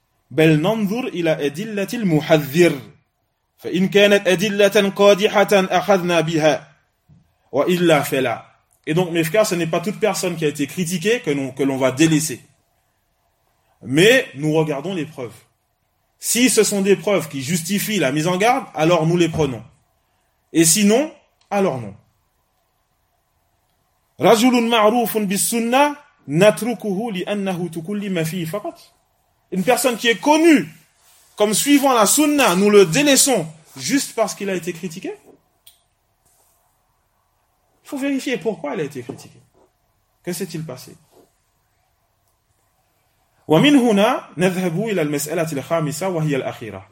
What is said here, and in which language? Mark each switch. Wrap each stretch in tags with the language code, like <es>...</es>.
<ar>بل ننظر إلى أدلة المحذر فإن كانت أدلة قادحة أخذنا بها وإلا فلا.</ar> <fr>Et donc mes frères, ce n'est pas toute personne qui a été critiquée que l'on va délaisser. Mais nous regardons les preuves. Si ce sont des preuves qui justifient la mise en garde, alors nous les prenons. Et sinon, alors non.</fr> <ar>رجل معروف بالسنة نتركه لأنه تكل ما فيه فقط.</ar> <fr>Une personne qui est connue comme suivant la sunna, nous le délaissons juste parce qu'il a été critiqué. Il faut vérifier pourquoi il a été critiqué. Que s'est-il passé?</fr> <ar>وَمِنْ هُنَا نَذْهَبُوا إِلَى الْمَسْأَلَةِ الْخَامِسَةِ وَهِيَ الْأَخِيرَةِ.</ar>